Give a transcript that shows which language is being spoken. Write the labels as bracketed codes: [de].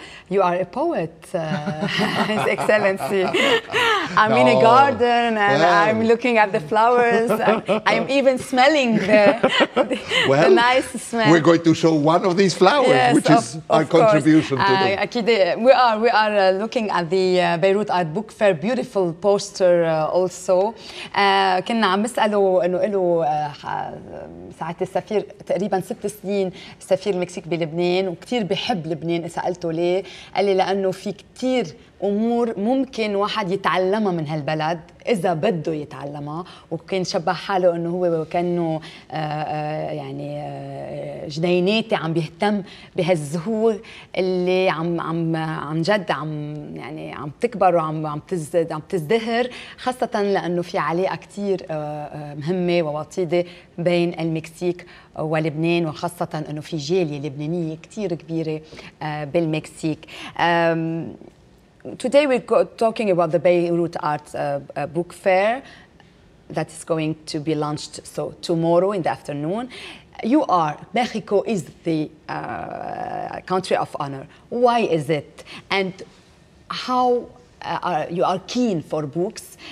[en] You are a poet, His Excellency. I'm in a garden and I'm looking at the flowers. I'm even smelling the nice smell. We're going to show one of these flowers, yes, which is our contribution to them. [ar] أكيد. [en] We are looking at the Beirut Art Book Fair, beautiful poster also. [ar] كنا عم نسأله إنه له ساعة السفير تقريبا 6 سنين سفير المكسيك بلبنان وكتير بحب لبنان. سألته ليه؟ قال لي لأنه في كتير أمور ممكن واحد يتعلمها من هالبلد إذا بده يتعلمها، وكان شبه حاله إنه هو كأنه يعني جنيناتي عم بيهتم بهالزهور اللي عم جد عم تكبر وعم تزدهر، خاصة لأنه في علاقة كتير مهمة ووطيدة بين المكسيك ولبنان، وخاصة إنه في جالية لبنانية كتير كبيرة بالمكسيك. [en] Today we're talking about the Beirut Art Book Fair that is going to be launched tomorrow in the afternoon. Mexico is the country of honor. Why is it? And how you are keen for books?